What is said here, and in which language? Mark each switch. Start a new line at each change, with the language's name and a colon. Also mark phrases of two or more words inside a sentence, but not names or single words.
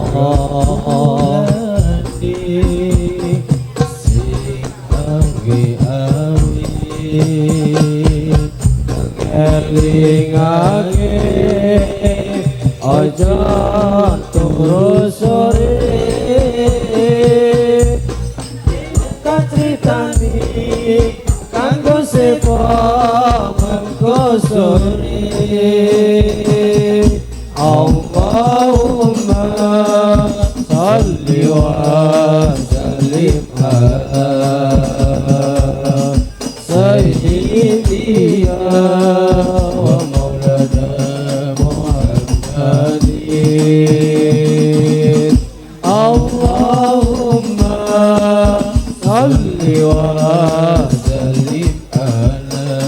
Javanese: Sing awe-awe elingake aja turu sore kacritani kanggo sepo mengko sore.
Arabic: Allah وسلم على سيدنا ومولانا محمد اللهم صل وسلم على